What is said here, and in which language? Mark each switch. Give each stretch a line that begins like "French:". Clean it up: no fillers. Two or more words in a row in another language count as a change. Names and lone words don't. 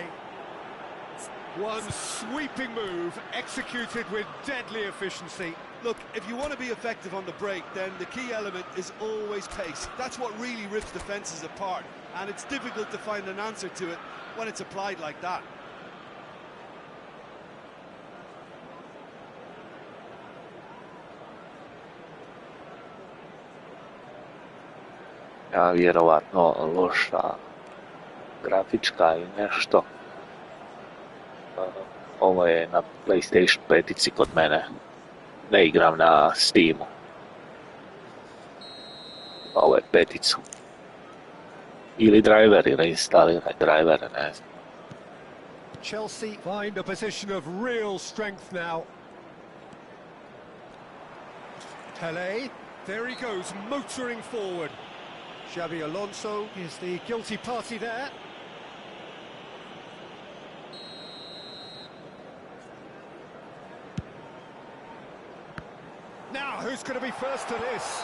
English: One sweeping move, executed with deadly efficiency. Look, if you want to be effective on the break, then the key element is always pace. That's what really rips defences apart, and it's difficult to find an answer to it when it's applied like that.
Bosnian: Ja, vjerovatno loša grafička i nešto. Ovo je na PlayStation 5 kod mene. Ne igram na Steamu. Ovo je 5. Ili driveri, reinstaliraj drivere, ne znam.
English: Chelsea find a position of real strength now. Pele, there he goes, motoring forward. Xabi Alonso is the guilty party there. Now, who's going to be first to this?